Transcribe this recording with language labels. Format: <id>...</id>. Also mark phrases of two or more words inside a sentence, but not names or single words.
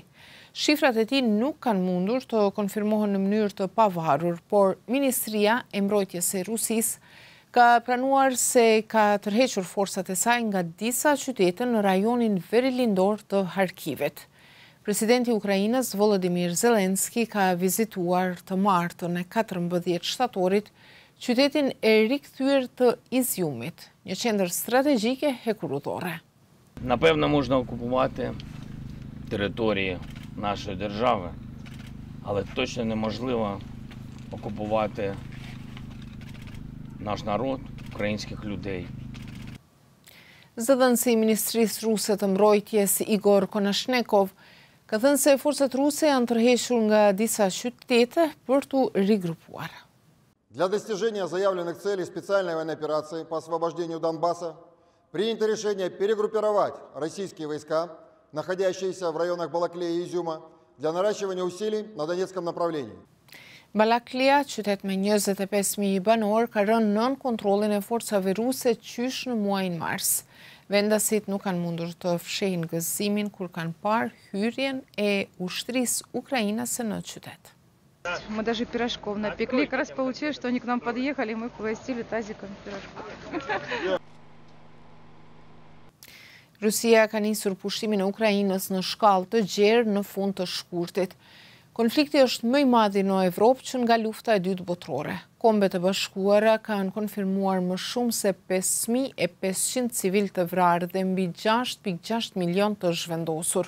<sq>Shifrat e tij nuk kanë mundur të konfirmohen në mënyrë të pavarur, por Ministria e Mbrojtjes së Rusisë ka pranuar se ka tërhequr forcat e saj nga disa qytete në rajonin verilindor të Harkivit. Presidenti i Ukrainës Volodymyr Zelensky ka vizituar të martën e 14 shtatorit qytetin e rikthyer të Izjumit, një qendër strategjike hekurudhore.</sq> <uk>Напевно, можна окупувати території нашої держави, але точно неможливо окупувати наш народ, українських людей.</uk> <sq>Zëdhënësi i Ministrisë Ruse të Mbrojtjes Igor Konashenkov ka thënë se forcat ruse janë tërhequr nga disa qytete për t'u rigrupuar.</sq> <ru>Для достижения заявленных целей специальной военной операции по освобождению Донбасса принято решение перегруппировать российские войска, находящиеся в районах Балаклеи и Изюма, для наращивания усилий на Донецком направлении.</ru> <sq>Balaklia, qytet me 25.000 banor, ka rënë nën kontrollin e forcave ruse qysh në muajin mars. Vendasit nuk kanë mundur të fshehin gëzimin kur kanë parë hyrjen e ushtrisë ukrainase në qytet.</sq> <ru>Мы даже пирожков напекли, как раз получилось, что они к нам подъехали, мы их угостили тазиком пирожков.</ru> <sq>Rusia ka nisur pushtimin e Ukrainës në shkallë të gjerë në fund të shkurtit. Konflikti është më i madh në Evropë që nga lufta e dytë botërore. Kombet e Bashkuara kanë konfirmuar më shumë se 5.500 civil të vrarë dhe mbi 6.6 milion të zhvendosur.</sq>